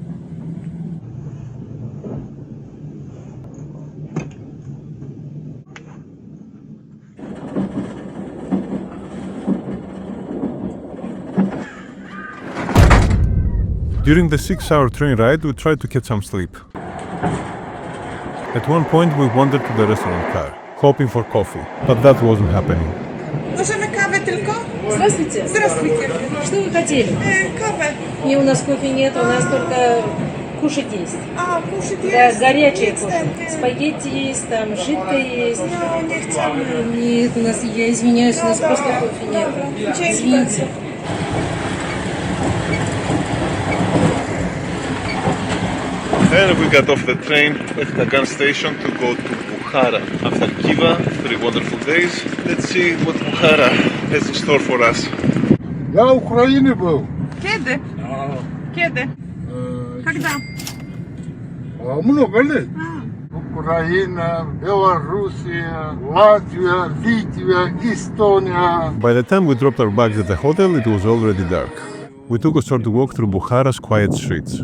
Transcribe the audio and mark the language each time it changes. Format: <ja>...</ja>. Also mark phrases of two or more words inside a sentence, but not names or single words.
<en>During the 6-hour train ride, we tried to get some sleep. At one point, we wandered to the restaurant car, hoping for coffee, but that wasn't happening.</en> <pl>Możemy kawę tylko?</pl> <ru>Здравствуйте. Здравствуйте. Что вы хотели?</ru> <pl>Kawę.</pl> <ru>Не, у нас кофе нет, у нас только кушать есть. A, kушать Да,</ru> <pl>jest?</pl> <ru>горячее кофе. Спагетти есть, там жидкое есть.</ru> <pl>No, nie chcemy.</pl> <ru>Нет, у нас, я извиняюсь, у нас просто кофе нет. Извините.</ru> <en>Then we got off the train at Samarkand station to go to Bukhara. After Khiva, 3 wonderful days. Let's see what Bukhara has in store for us.</en> <ru>Я в Украине был.</ru> <pl>Kiedy? Kiedy?</pl> <ru>Когда? Много лет. Украина, Белоруссия, Латвия, Литва, Эстония.</ru> <en>By the time we dropped our bags at the hotel, it was already dark. We took a short walk through Bukhara's quiet streets.</en>